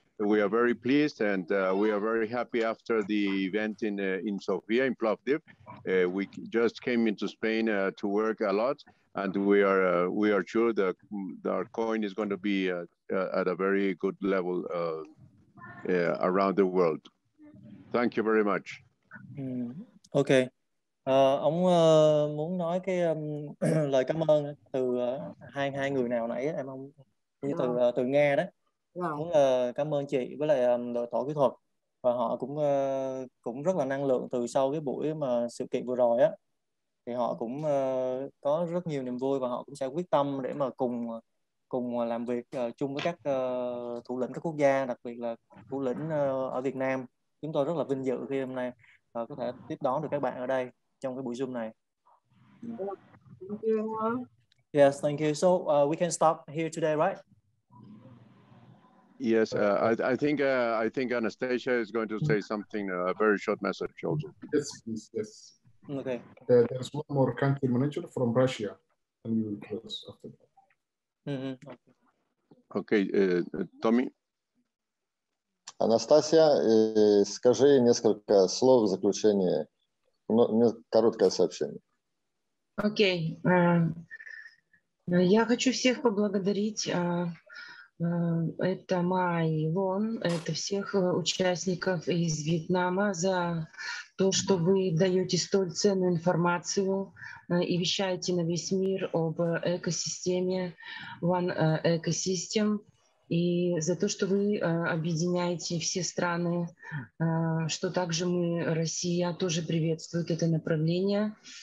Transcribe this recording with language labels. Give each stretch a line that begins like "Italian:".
English: We are very pleased and we are very happy after the event in Sofia, in Plovdiv. We just came into Spain to work a lot, and we are sure that our coin is going to be at a very good level around the world. Thank you very much. Okay.
Vietnamese: Ông muốn nói cái lời cảm ơn từ hai người nào nãy em không như từ Nga đó. Muốn cảm ơn chị với lại đội tổ kỹ thuật, và họ cũng rất là năng lượng từ sau cái buổi mà sự kiện vừa rồi á, thì họ cũng có rất nhiều niềm vui và họ cũng sẽ quyết tâm để mà cùng làm việc chung với các thủ lĩnh các quốc gia, đặc biệt là thủ lĩnh ở Việt Nam. Chúng tôi rất là vinh dự khi hôm nay có thể tiếp đón được các bạn ở đây trong cái buổi Zoom này.
English: Thank you. Yes, thank you. So we can stop here today, right? Yes, I think Anastasia is going to say something, a very short message also. Yes, please, yes. Okay. There's one more country manager from Russia, and we will close after that. Okay, Tommy.
Russian: Анастасия, скажи несколько слов в заключение, короткое сообщение. Окей. Я хочу всех поблагодарить. Это Mai Loan, это всех участников из Вьетнама за то, что вы даете столь ценную информацию и вещаете на весь мир об экосистеме One Ecosystem, и за то, что вы объединяете все страны, что также Россия тоже приветствует это направление.